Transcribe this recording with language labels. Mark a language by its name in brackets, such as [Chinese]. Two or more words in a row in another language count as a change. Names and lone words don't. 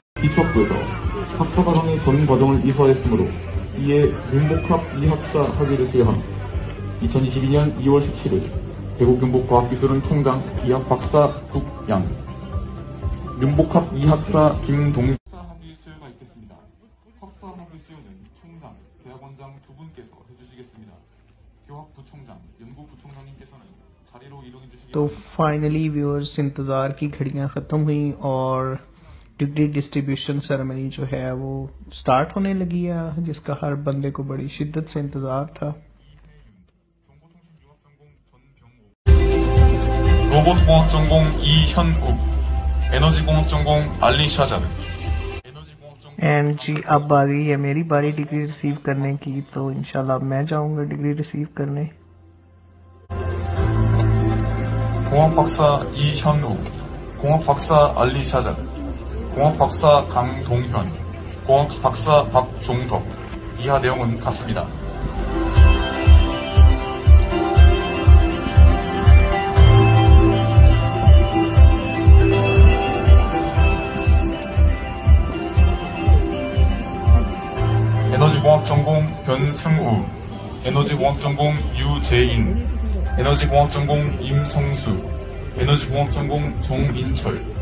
[Korean] 입학부에서 학사과정의 전 과정을 이수하였으므로 이에 융복학 2학사 학위를 수여한 2022년 2월 17일 대구경복과학기술원 총장 이학 박사 국양, 융복학 2학사 김동 학위 수여가 있겠습니다. 학사 학위 수여는 총장, 대학원장 두 분께서 해주시겠습니다. 교학부총장, 연구부총장님께서는 자리로 이동해 주시기 [Urdu] تو [English] finally viewers, [Urdu] انتظار کی گھڑیاں ختم ہوئی اور [English] degree distribution ceremony [Urdu] جو ہے وہ اسٹارٹ ہونے لگی ہے، جس کا ہر بندے کو بڑی شدت سے انتظار تھا. [Korean] 로봇공학 전공 이현욱, 에너지공학 전공 알리샤자드। [Urdu] اینڈ جی اب آ گئی ہے میری باری [English] degree receive [Urdu] کرنے کی. تو انشاءاللہ میں جاؤں گا [English] degree receive [Urdu] کرنے. [Korean] 공학 박사 이현욱, 공학 박사 알리샤자드, 공학 박사 강동현, 공학 박사 박종덕. 이하 내용은 같습니다. 에너지공학 전공 변승우, 에너지공학 전공 유재인, 에너지공학 전공 임성수, 에너지공학 전공 정인철.